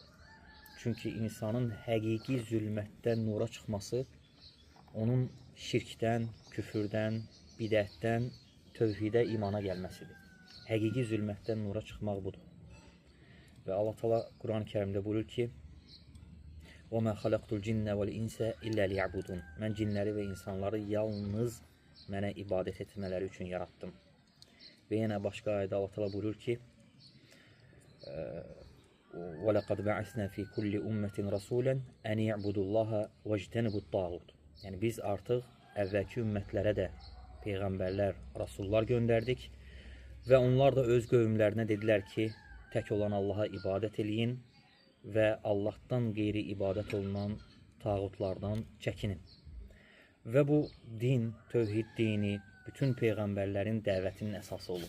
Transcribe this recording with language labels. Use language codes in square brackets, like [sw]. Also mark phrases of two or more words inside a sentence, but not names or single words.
[az] Çünki insanın həqiqi zülmətdən nura çıxması, onun şirkdən, küfürdən, bidətdən tövhidə, imana gəlməsidir. Həqiqi zülmətdən nura çıxmaq budur. Və Allah Teala Quran-ı Kərimdə buyurur ki: [ar] وَمَا خَلَقْتُ الْجِنَّ وَالْاِنْسَ إِلَّا لِيَعْبُدُونَ [az] Mən cinləri və insanları yalnız mənə ibadət etmələri üçün yaratdım. Və yenə başqa ayədə Allah Teala buyurur ki: [ar] وَلَقَدْ بَعَثْنَا فِي كُلِّ أُمَّةٍ رَسُولًا أَنِ يَعْبُدُوا اللّٰهَ وَاجْتَنِبُوا الطَّاغُوتَ [az] Yəni biz artıq əvvəlki ümmətlərə də peyğəmbərlər, rasullar göndərdik və onlar da öz qövmlərinə dedilər ki, tək olan Allaha ibadət eləyin və Allahdan qeyri ibadət olunan tağutlardan çəkinin. Və bu din, tövhid dini bütün peyğəmbərlərin dəvətinin əsası olub.